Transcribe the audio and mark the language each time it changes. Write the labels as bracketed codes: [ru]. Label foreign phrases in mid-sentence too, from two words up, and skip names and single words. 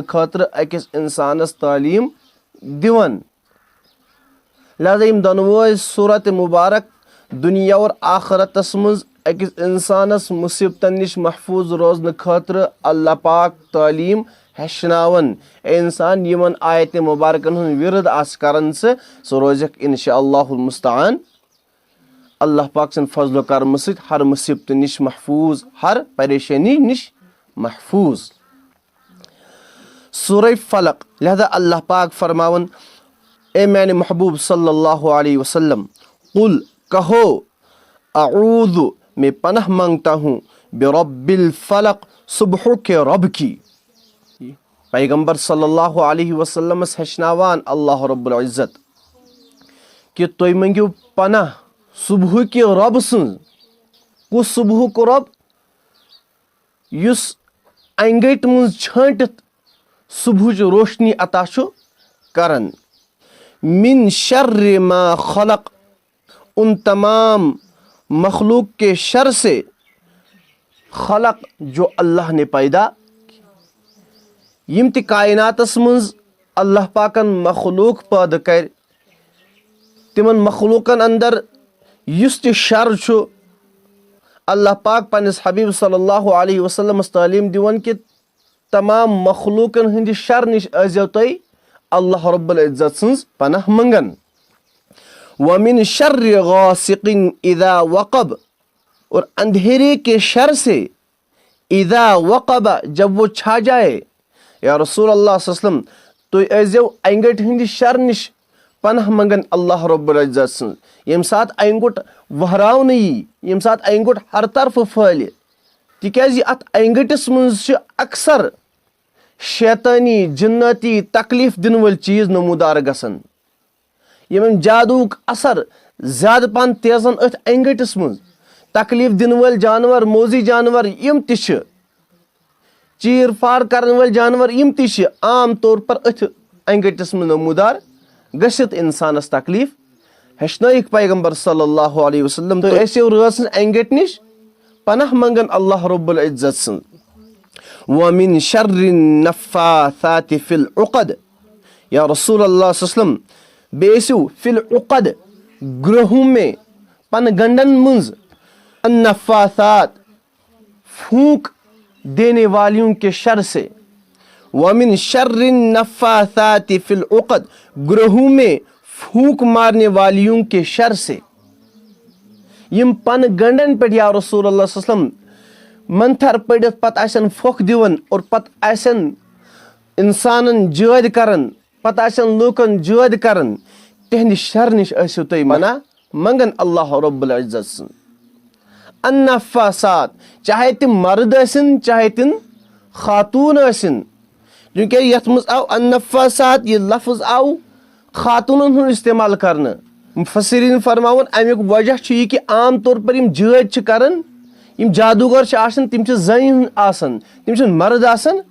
[ks] خٲطرٕ أکِس انسانس تعلیٖم دِوان لہٰذا یِم دۄنوے سورت مُبارک دُنیا اور آخرتس منٛز أکِس انسانس مُصیبتن نِش محفوٗظ روزنہٕ خٲطرٕ اللہ پاک تعلیٖم ہیٚچھناوان اے انسان یِمن آیتِ مُبارکن ہُنٛد وِرد آسہِ کران ژٕ روزکھ [ar] انشاء اللہ المستعان [ks] اللہ پاک سٕنٛدِ فضلہٕ و کرمہٕ سۭتۍ ہر مُصیبتہٕ نِش محفوٗظ ہر پریشٲنی نِش محفوٗظ سورہ فلق لہٰذا اللہ پاک فرماوان اے میانہِ محبوٗب [ar] صلی اللہ علیہ وسلم [ks] قل کہو اعوذ [ur] میں پناہ مانگتا ہوں [ar] برب الفلق [ur] صبح کے رب کی پیغمبر صلی [ks] اللہ علیہ وسلمس ہیٚچھناوان [ar] اللہ رب العزت [ks] کہ تُہۍ مٔنگِو پناہ صبحُکہِ رۄبہٕ سٕنٛز کُس صبحُک رۄب یُس انہِ گٔٹۍ منٛز چھٲنٹِتھ صبحٕچ روشنی عطا چھُ کران [ar] من شر ما خلق [ur] ان تمام مخلوق کے شر سے [ks] خلق جو [ur] اللہ نے پیدا [ks] یِم تہِ کائناتس منٛز اللہ پاکن مخلوق پٲدٕ کرِ تِمن مخلوقن اندر یُس تہِ شر چھُ اللہ پاک پننِس حبیٖب [ar] صلی اللہ علیہ وسلمس [ks] تعلیٖم دِوان کہ تمام مخلوقن ہٕنٛدِ شر نِش ٲسۍزیو تُہۍ [ar] اللہ رب العزت [ks] سٕنٛز پناہ منٛگان [ar] ومن شر غاسق اذا وقب [ur] اور اندھیرے کے شر سے [ar] اذا وقب [ur] جب وہ چھا جائے [ks] یا [ar] رسول اللہ صلی اللہ علیہ وسلم [ks] تُہۍ ٲسۍزیو انہِ گٔٹۍ ہٕنٛدِ شر نِش پناہ منٛگان [ar] اللہ رب العزت [ks] سٕنٛز ییٚمہِ ساتہٕ انہِ گوٚٹ وہراونہٕ یی ییٚمہِ ساتہٕ انہِ گوٚٹ ہر طرفہٕ پھٔہلہِ تِکیازِ اتھ انہِ گٔٹِس منٛز چھِ اکثر شیطٲنی جِنٲتی تکلیٖف دِنہٕ وٲلۍ چیٖز نموٗدار گژھان یِمن جادوُک اثر زیادٕ پہن تیزان أتھۍ انہِ گٔٹِس منٛز تکلیٖف دِنہٕ وٲلۍ جانور موزی جانور یِم تہِ چھِ چیٖر فار کرن وٲلۍ جانور یِم تہِ چھِ [ur] عام طور پر [ks] أتھۍ انگٹس [ur] میں نمودار [ks] گژھِتھ انسانس تکلیف ہیٚچھنٲیِکھ پیغمبر [ar] صلی اللہ علیہ وسلم [ks] تُہۍ ٲسِو رٲژ سٕنٛزِ انگٹ نِش پناہ منگن [ar] اللہ رب العزت [ks] سٕنٛز [ar] وَمِن شَرِّ النَّفَّاثَاتِ فِي الْعُقَدِ یا رسول اللہ صلی اللہ علیہ وسلم [ks] بیٚیہِ ٲسِو [ar] فِی العُقد [ur] گرٛہوں میں [ks] پن گنڈن منٛز النفاثات [ur] پھونک دینے والیوں کے شر سے [ar] وَمِن شَرِّ النَّفَّاثَاتِ فِی الْعُقَدِ [ur] گرہوں میں پھونک مارنے والیوں کے شر سے [ks] یم پن گنڈن پہ [ar] یا رسول اللہ صلی اللہ علیہ وسلم [ks] منتھر پڑھت پتہ آسن پھۄکھ دِوان اور پتہ آسن انسانن جٲد کران پتہ آسن لوٗکن جٲد کران تہنٛدِ شر نش ٲسِو تُہۍ منگن [ar] اللہ رب العزت [ks] سٕنٛز النفاثات چاہے تم مرد ٲسِن چاہے تم خاتون ٲسِن چونکہ یتھ منٛز آو النفاثات یہ لفظ آو خاتونن ہُنٛد استعمال کرنہٕ مفسرین فرماون امیُک وجہ چھُ یہِ کہِ عام طور پر یم جٲد چھِ کران یم جادوگر چھِ آسان تم چھِ زنہِ ہُنٛد آسان تم چھِنہٕ مرد آسان